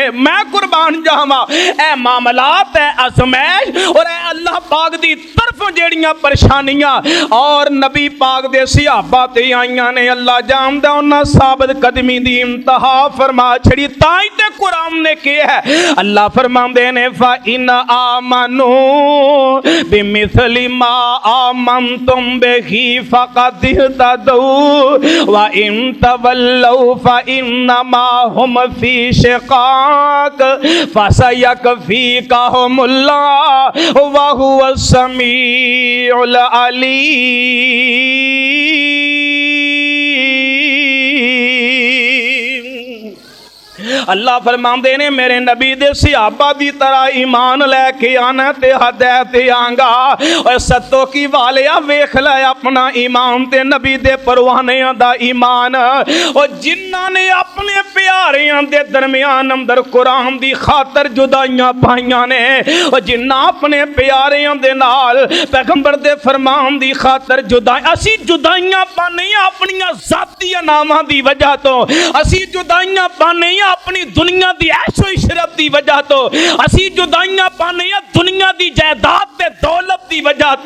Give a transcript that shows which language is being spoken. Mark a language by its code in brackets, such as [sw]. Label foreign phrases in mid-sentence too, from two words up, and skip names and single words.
[pa] میں قربان جاواں اے معاملات ہے اجمیش اور اللہ پاک دی طرفوں جیہڑیاں پریشانیاں اور نبی پاک دے صحابہ تے آئیاں نے، اللہ جاندا اوہناں ثابت قدمی دی انتہا فرما چھڈی. تائی تے قرآن نے کہا ہے، اللہ فرماندے نے [ar] فإن آمنوا بمثل ما آمنتم به فقد اهتدوا وإن تولوا فإنما هم في شقاق فسيكفيكهم الله وهو السميع العليم. [pa] اللہ فرماندے نے میرے نبی دے صحابہ دی طرح ایمان لیکے آنا تے ہدایت آنگا. اور ستو کی والیا ویکھ لے اپنا ایمان تے نبی دے پروانیاں دا ایمان. اور جنہاں نے اپنے پیاریاں دے درمیان اندر قرآن دی خاطر جدائیاں پائیاں نے، اور جنہاں اپنے پیاریاں دے نال پیغمبر دے فرمان دی خاطر اسی جدائیاں پانے اپنیاں ذاتی ناواں دی وجہ توں، اسی جدائیاں پانے اپنی دنیا دی عیش و عشرت دی وجہ توں، اسی جدائیاں پانے دنیا دی جائیداد تے دولت دی وجہ توں.